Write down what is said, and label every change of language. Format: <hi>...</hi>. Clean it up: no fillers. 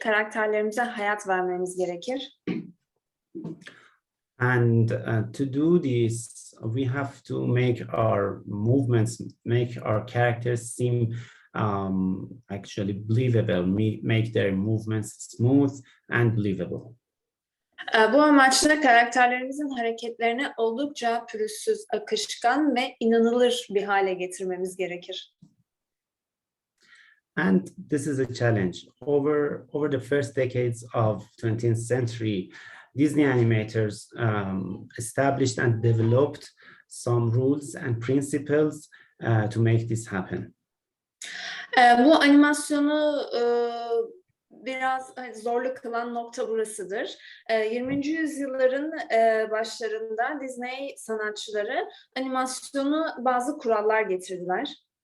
<tr>Karakterlerimize hayat vermemiz gerekir.</tr> <en>And to do this, we have to make our movements, make our characters seem actually believable, make their movements smooth and believable.</en> <tr>Bu amaçla karakterlerimizin hareketlerini oldukça pürüzsüz, akışkan ve inanılır bir hale getirmemiz gerekir.</tr> <en>And this is a challenge. Over the first decades of 20th century, Disney animators established and developed some rules and principles to make this happen.</en> <tr>Bu animasyonu biraz zorlu kılan nokta burasıdır. 20. yüzyılların başlarında Disney sanatçıları animasyonu bazı kurallar getirdiler.</tr>